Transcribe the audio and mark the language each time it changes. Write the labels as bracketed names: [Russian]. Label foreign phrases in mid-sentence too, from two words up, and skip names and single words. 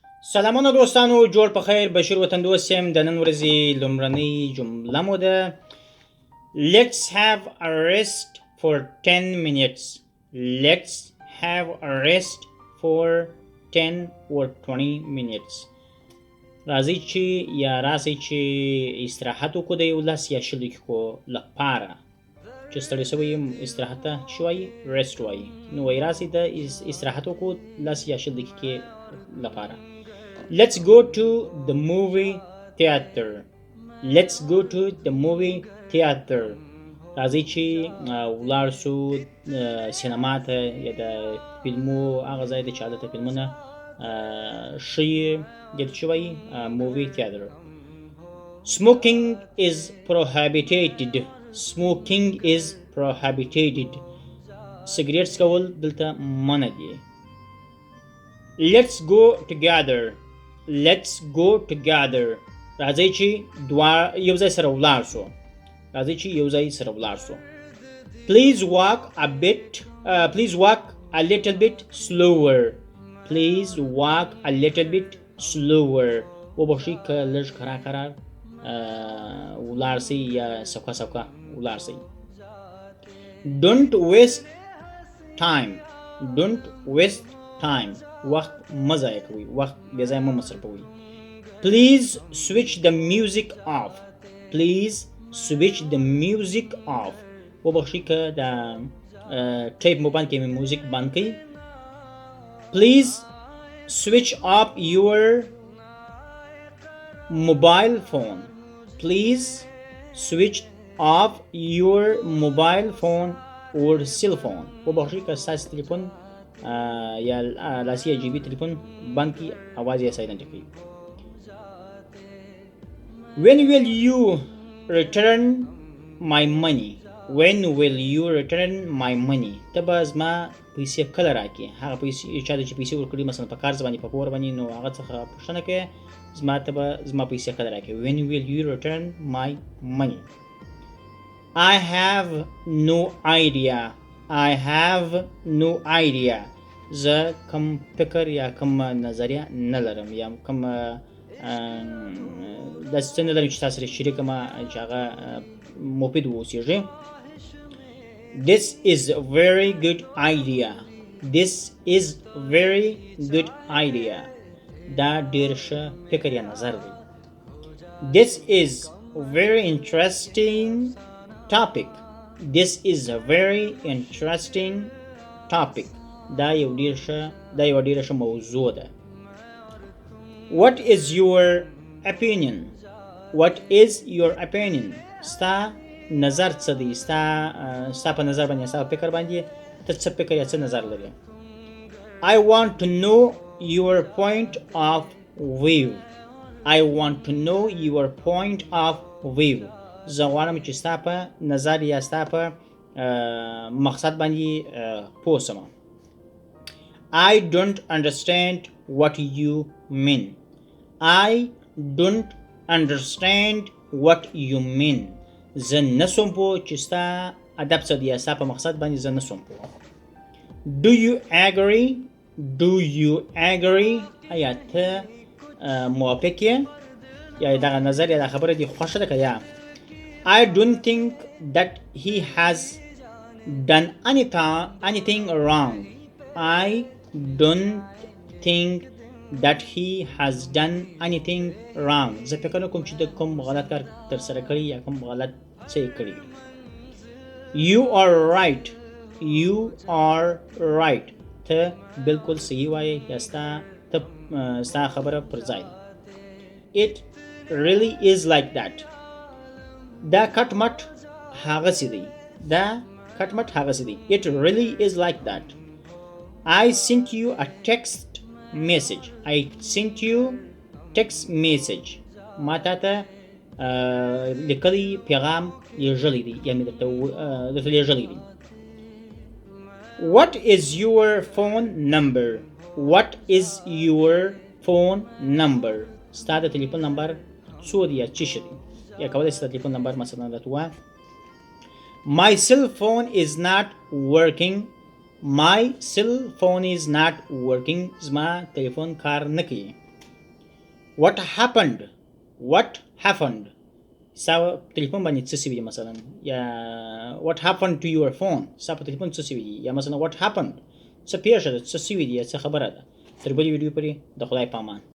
[Pashto] سلامونه دوستانو، جوړ په خیر. بشیر وطندوست یم. د نن ورځې لومړنۍ جمله مو ده [English] Let's have a rest for 10 minutes. Let's have a rest for 10 or 20 minutes. [Pashto] راځئ چې یا راسئ چې استراحت وکړو د یو لس یا شل دقیقو لپاره. چې ستړی شوی یم استراحت ته څه وایي؟ رست وایي. نو وایي راسئ د استراحت وکړو لس یا شل دقیقې لپاره. [English] Let's go to the movie theater. Let's go to the movie theater. [Pashto] راځئ چې ولاړ شو سینما ته یا د فلمو هغه ځای دی چې هلته فلمونه ښیي، دې ته څه وایي؟ [English] movie theater. Smoking is prohibited. Smoking is prohibited. [Pashto] سګریټ څکول دلته منع دي. [English] Let's go together. Let's go together. [Pashto] راځئ چې یو ځای سره ولاړ شو. راځئ چې یو ځای سره ولاړ شو. [English] Please walk a little bit slower. Please walk a little bit slower. [Pashto] وبخښئ که لږ کرار ولاړ شئ یا سوکه سوکه ولاړ شئ. [English] Don't waste time. Don't waste time. [Pashto] وخت مه ضایع کوئ. وخت بې ځایه مه مصرفوئ. [English] Please switch the music off. Please switch the music off. [Pashto] وبخښئ که د ټیپ موبایل کې مې موزیک بند کړئ. [English] Please switch off your mobile phone. Please switch off your mobile phone or cell phone. [Pashto] وبخښئ که ستاسو تلیفون یا لاسي یا جیبي تلیفون بند کړي، اواز یې سایلنټ کړي. [English] When will you return my money? When will you return my money? [Pashto] ته به زما پیسې کله راکړې؟ هغه پیسې چا ته چې پیسې ورکړي، مثلا په قرض باندې، په پور باندې، نو هغه څخه پوښتنه کوي ته به زما پیسې کله راکړې. [English] When will you return my money? I have no idea. I have no idea. [Pashto] زه کم فکر یا کم نظریه نه لرم یا کم داسې څه نه لرم چې تاسو سره شریک کړم چې هغه مفید واوسیږي. [English] This is a very good idea. This is very good idea. [Pashto] دا ډېر ښه فکر یا نظر دی. [English] This is very interesting topic. This is a very interesting topic. [Pashto] دا یو ډېره ښه موضوع ده. [English] What is your opinion? What is your opinion? [Pashto] ستا نظر څه دی؟ ستا په نظر باندې، ستا په فکر باندې ته څه فکر یا څه نظر لرې؟ [English] I want to know your point of view. I want to know your point of view. [Pashto] زه غواړم چې ستا په نظر یا ستا په مقصد باندې پوه شم. [English] I don't understand what you mean. I don't understand what you mean. [Pashto] زه نسوم پوه چې ستا ادب څه دی یا ستا په مقصد باندې زه نسوم پوه. [English] Do you agree? Do you agree? [Pashto] آیا ته موافق یې یا دغه نظر یا دغه خبره دې خوښه ده که یا؟ [English] I don't think that he has done anything wrong. I don't think that he has done anything wrong. [Pashto] زه فکر نه کوم چې د کوم غلط کار تر سره کړی یا کوم غلط څه یې کړي. [English] You are right. You are right. [Pashto] ته بالکل صحیح وایې یا ستا خبره پر ځای. [English] It really is like that. [Pashto] دا کټ مټ هغسې دی. [English] It really is like that. I sent you a text message. [Pashto] ما تا ته لیکلی پیغام لیږلی دی یا مې درته لیږلی دی. [English] What is your phone number? What is your phone number? [Pashto] ستا د تلیفون نمبر څو دی یا څه شی دی؟ یا کولی شې د تلیفون نمبر مثلا راته ووایه. [English] My cell phone is not working. My cell phone is not working. [Pashto] زما تلیفون کار نه کوي. [English] what happened [Pashto] ستا تلیفون باندې څه سوي دي مثلا یا [English] what happened to your phone [Pashto] ستا په تلیفون څه سوي دي یا مثلا [English] what happened [Pashto] څه پیښه ده څه سوي دي یا څه خبره ده تر بلې ویډیو پورې د خدای په امان